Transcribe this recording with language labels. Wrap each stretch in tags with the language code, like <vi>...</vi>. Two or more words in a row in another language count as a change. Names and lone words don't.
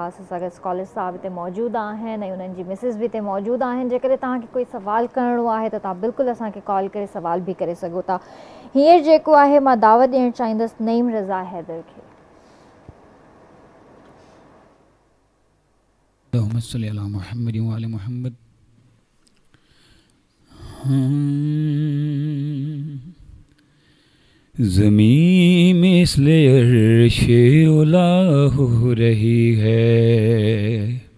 <sd>असां सां गॾु स्कॉलर साहब हिते मौजूदु आहिनि ऐं उन्हनि जी मिसिस भी हिते मौजूदु आहिनि। जेकॾहिं तव्हांखे कोई सवाल करिणो आहे त तव्हां बिल्कुलु असांखे कॉल करे सवाल भी करे सघो था। हींअर जेको आहे मां दावत ॾियणु चाहींदसि नईम रज़ा हैदर खे।</sd> <ar>اللهم صل على محمد وعلى محمد।</ar> <ur>زمین مثل عرش اولا ہو رہی ہے،</ur>